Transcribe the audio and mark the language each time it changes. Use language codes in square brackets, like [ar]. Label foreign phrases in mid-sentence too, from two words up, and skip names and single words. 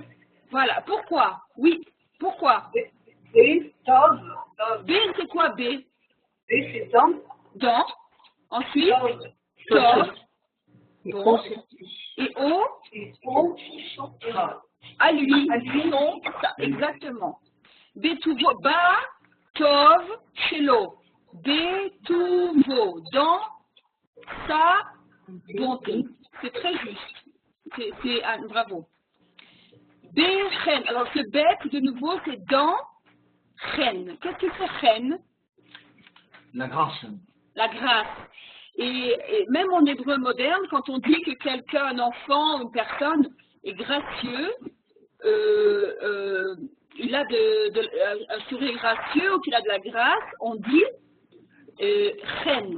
[fr] Voilà. Pourquoi? Oui. Pourquoi? B, Tov. B, c'est quoi B? B, c'est dans. Dans. Ensuite, Tov. Tov. Bon. Et O, Et O, à lui. Non, ça, exactement. [he] בטובו, ב, טוב, שלו. [fr] Betuvo, dans sa bonté. C'est très juste. Bravo. Bechen. Alors, ce bec, de nouveau, c'est dans chen. Qu'est-ce que c'est chen? La grâce. La grâce. Et même en hébreu moderne, quand on dit que quelqu'un, un enfant, une personne est gracieux, il a un sourire gracieux ou qu'il a de la grâce, on dit chen.